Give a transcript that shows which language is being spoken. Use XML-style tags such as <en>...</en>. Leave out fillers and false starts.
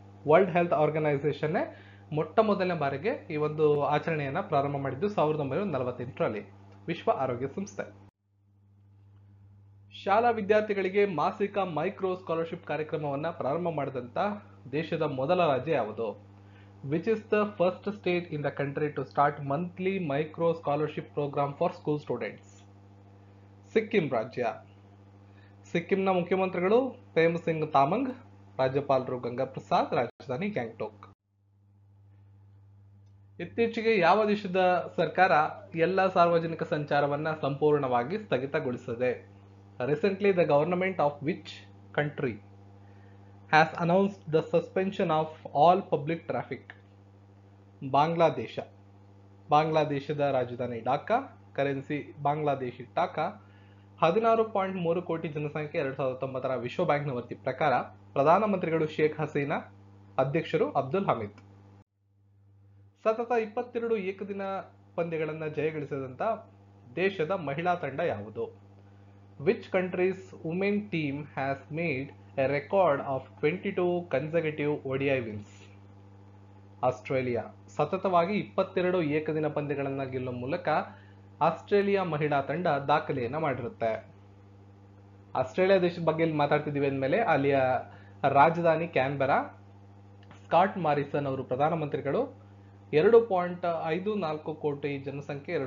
<kn>World health organisation ಮೊಟ್ಟ ಮೊದಲನೇ ಬಾರಿಗೆ ಈ ಒಂದು ಆಚರಣೆಯನ್ನ ಪ್ರಾರಂಭ ಮಾಡಿದ್ದು 1948ರಲ್ಲಿ ವಿಶ್ವ ಆರೋಗ್ಯ ಸಂಸ್ಥೆ. ಶಾಲಾ ವಿದ್ಯಾರ್ಥಿಗಳಿಗೆ ಮಾಸಿಕ ಮೈಕ್ರೋ ಸ್ಕಾಲರ್ಶಿಪ್ ಕಾರ್ಯಕ್ರಮವನ್ನ ಪ್ರಾರಂಭ ಮಾಡಿದಂತ ದೇಶದ ಮೊದಲ ರಾಜ್ಯ ಯಾವುದು?</kn> <en>Which is the first state in the country to start monthly micro scholarship program for school students?</en> <kn>Sikkim ರಾಜ್ಯ. ಸಿಕ್ಕಿಂನ ಮುಖ್ಯಮಂತ್ರಿಗಳು ಪ್ರೇಮ್ ಸಿಂಗ್ ತಾಮಂಗ್, ರಾಜ್ಯಪಾಲರು ಗಂಗಾ ಪ್ರಸಾದ್, ರಾಜಧಾನಿ ಗ್ಯಾಂಗ್ಟಾಕ್. ಇತ್ತೀಚೆಗೆ ಯಾವ ದೇಶದ ಸರ್ಕಾರ ಎಲ್ಲ ಸಾರ್ವಜನಿಕ ಸಂಚಾರವನ್ನ ಸಂಪೂರ್ಣವಾಗಿ ಸ್ಥಗಿತಗೊಳಿಸಿದೆ?</kn> <en>Recently, the government of which country has announced the suspension of all public traffic?</en> <kn>Bangladesh. ಬಾಂಗ್ಲಾದೇಶದ ರಾಜಧಾನಿ ಢಾಕಾ, ಕರೆನ್ಸಿ ಬಾಂಗ್ಲಾದೇಶಿ ಟಾಕಾ. 16.3 ಕೋಟಿ ಜನಸಂಖ್ಯೆ. 2019ರ ವಿಶ್ವ ಬ್ಯಾಂಕ್ನ ವರದಿ ಪ್ರಕಾರ ಪ್ರಧಾನಮಂತ್ರಿಗಳು ಶೇಖ್ ಹಸೀನಾ, ಅಧ್ಯಕ್ಷರು ಅಬ್ದುಲ್ ಹಮೀದ್. ಸತತ 22 ಏಕದಿನ ಪಂದ್ಯಗಳನ್ನು ಜಯಗಳಿಸಿದಂತ ದೇಶದ ಮಹಿಳಾ ತಂಡ ಯಾವುದು?</kn> <en>Which country's women team has made a record of 22 consecutive ODI wins?</en> <kn>Australia. ಸತತವಾಗಿ 22 ಏಕದಿನ ಪಂದ್ಯಗಳನ್ನು ಗೆಲ್ಲುವ ಮೂಲಕ ಆಸ್ಟ್ರೇಲಿಯಾ ಮಹಿಳಾ ತಂಡ ದಾಖಲೆಯನ್ನ ಮಾಡಿರುತ್ತೆ. ಆಸ್ಟ್ರೇಲಿಯಾ ದೇಶದ ಬಗ್ಗೆ ಮಾತಾಡ್ತಿದ್ದೀವಿ ಅಂದಮೇಲೆ ಅಲ್ಲಿಯ ರಾಜಧಾನಿ ಕ್ಯಾನ್ಬೆರಾ. ಸ್ಕಾಟ್ ಮಾರಿಸನ್ ಅವರು ಪ್ರಧಾನಮಂತ್ರಿಗಳು. 2.54 ಕೋಟಿ ಜನಸಂಖ್ಯೆ.</kn>